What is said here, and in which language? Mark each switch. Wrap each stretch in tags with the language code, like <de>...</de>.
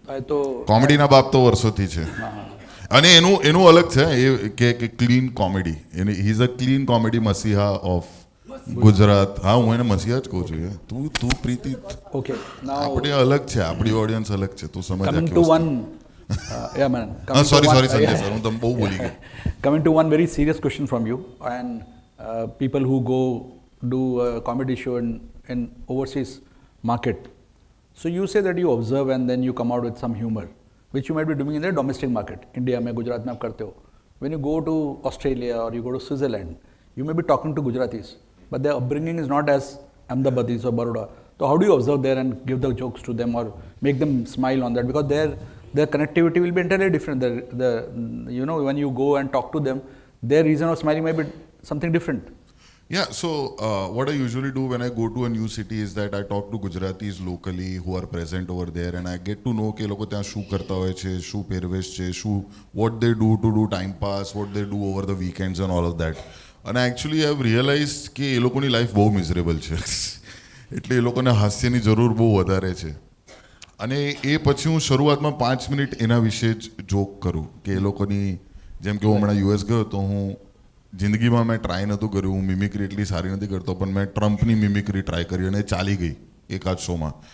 <gu>તો કોમેડીના બાપ તો વર્ષોથી છે. અને એનું અલગ છે એ કે clean comedy.</gu> <en>He is a clean comedy મસીહા of Gujarat.</en> <gu>હા, હું એને મસીહા જ કહું છું. તું પ્રીતિ, ઓકે, નાઉ આપણે અલગ છે, આપણી ઓડિયન્સ અલગ છે, તું સમજ.</gu> <en>coming to one yeah man, coming to sorry one- Sanjay yeah.</en> <gu>Sir, હું તમને બહુ બોલી ગયો.</gu> <en>Coming to one very serious question from you, and people who go do a comedy show in overseas market. So you say that you observe and then you come out with some humor, which you might be doing in the domestic market.</en> <hi>India में गुजरात में आप करते हो.</hi> <en>When you go to Australia or you go to Switzerland, you may be talking to Gujaratis, but their upbringing is not as Ahmedabadis or Baroda. So how do you observe there and give the jokes to them or make them smile on that? Because their connectivity will be entirely different. You know, when you go and talk to them, their reason of smiling might be something different. Yeah, so what I usually do when I go to a new city is that I talk to Gujaratis locally who are present over there and I get to know</en> <gu>કે લોકો ત્યાં શું કરતા હોય છે, શું</gu> <en>પહેરવેશ છે, શું what they do to do time pass, what they do over the weekends and all of that. And actually I have realized</en> <gu>કે એ લોકોની લાઈફ બહુ મિઝરેબલ છે. એટલે એ લોકોને હાસ્યની જરૂર બહુ વધારે છે. અને એ પછી હું શરૂઆતમાં 5 મિનિટ એના વિશે જ જોક કરું કે એ લોકોની, જેમ કે હું હમણાં યુએસ ગયો તો હું જિંદગીમાં મેં ટ્રાય નહોતું કર્યું, હું મિમિક્રી એટલી સારી નથી કરતો, પણ મેં ટ્રમ્પની મિમિક્રી ટ્રાય કરી અને ચાલી ગઈ એકાદ શોમાં.</gu>